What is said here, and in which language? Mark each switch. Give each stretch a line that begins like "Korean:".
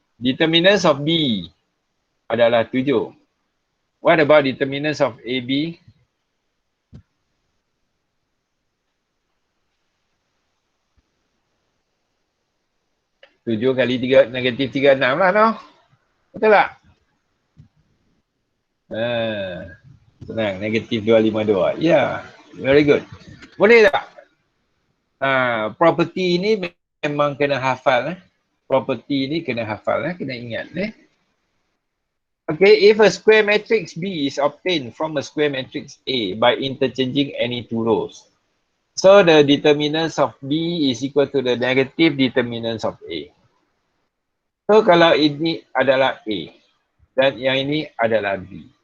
English: Determinants of B adalah 7. What about determinants of AB?
Malay: 7 kali 3, negatif 36 lah, no? Betul tak? Senang, negatif 252. Ya,
English: very good.
Malay: Boleh tak? Property ni memang kena hafal. Property ni kena hafal, kena ingat.
English: Okay, if a square matrix B is obtained from a square matrix A by interchanging any two rows, so the determinants of B is equal to the negative determinants of A.
Malay: So kalau ini adalah A dan yang ini adalah B.